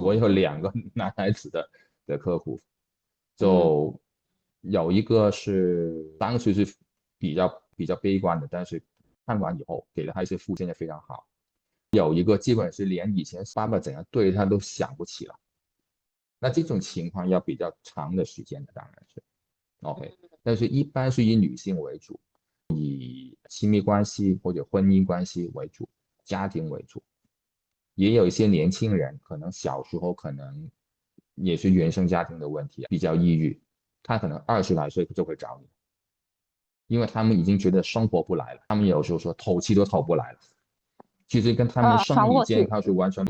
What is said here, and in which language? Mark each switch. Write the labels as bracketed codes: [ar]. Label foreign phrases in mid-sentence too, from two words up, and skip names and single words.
[zh] 我有2個男孩子的客戶，就有一個是當時是比較悲觀的，但是看完以後給了他一些復健的非常好，有一個基本是連以前爸爸怎樣對他都想不起了，那這種情況要比較長的時間的，當然是 OK，但是一般是以女性為主，以親密關係或者婚姻關係為主，家庭為主，也有一些年輕人可能小時候可能也是原生家庭的問題，比較抑鬱，他可能20來歲就會找你，因為他們已經覺得生活不來了，他們有時候說透氣都透不來了，其實跟他們生理健康是完全